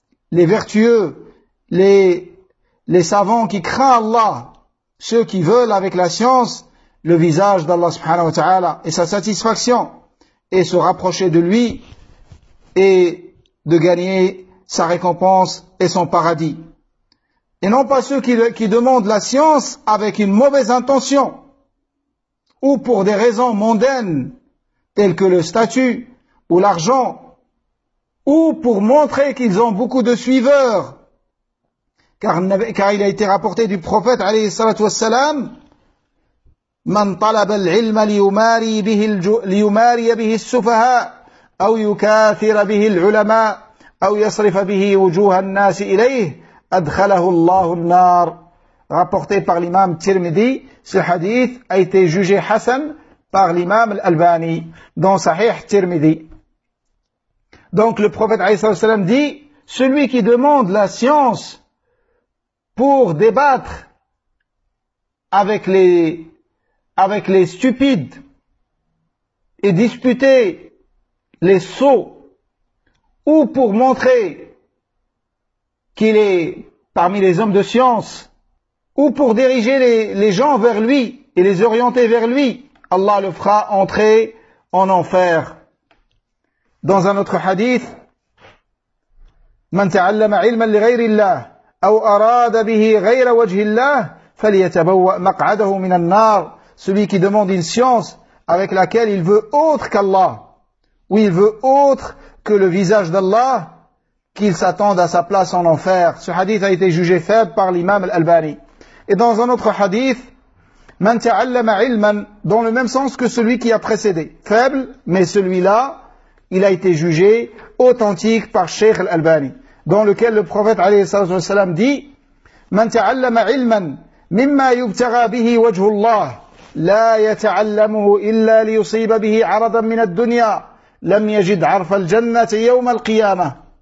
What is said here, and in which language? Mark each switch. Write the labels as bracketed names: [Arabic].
[French] Les vertueux, les savants qui craignent Allah, ceux qui veulent avec la science le visage d'Allah subhanahu wa ta'ala et sa satisfaction, et se rapprocher de lui et de gagner sa récompense et son paradis. Et non pas ceux qui demandent la science avec une mauvaise intention ou pour des raisons mondaines telles que le statut ou l'argent ou pour montrer qu'ils ont beaucoup de suiveurs. Car il a été rapporté du prophète alayhi salatu wassalam, [Arabic] من طلب العلم ليماري به ليماري به السفهاء او يكاثر به العلماء او يصرف به وجوه الناس اليه ادخله الله النار. [French] Rapporté par l'imam Tirmidhi, ce hadith a été jugé hasan par l'imam Al-Albani dans Sahih Tirmidhi. Donc le prophète [Arabic] عليه الصلاة والسلام [French] dit: celui qui demande la science pour débattre avec les stupides et disputer les sots ou pour montrer qu'il est parmi les hommes de science ou pour diriger les gens vers lui et les orienter vers lui, Allah le fera entrer en enfer. Dans un autre hadith, [Arabic] من تعلم علما لغير الله أو أراد به غير وجه الله فليتبوأ مقعده من النار. [French] Celui qui demande une science avec laquelle il veut autre qu'Allah, ou il veut autre que le visage d'Allah, qu'il s'attende à sa place en enfer. Ce hadith a été jugé faible par l'imam Al-Albani. Et dans un autre hadith, [Arabic] man ta'allama ilman, [French] dans le même sens que celui qui a précédé, faible, mais celui-là, il a été jugé authentique par Sheikh Al-Albani, dans lequel le prophète alayhi salam dit, [Arabic] man ta'allama ilman, mimma yubtara bihi wajhullah, لا يتعلمه إلا ليصيب به عرضا من الدنيا لم يجد عرف الجنة يوم القيامة.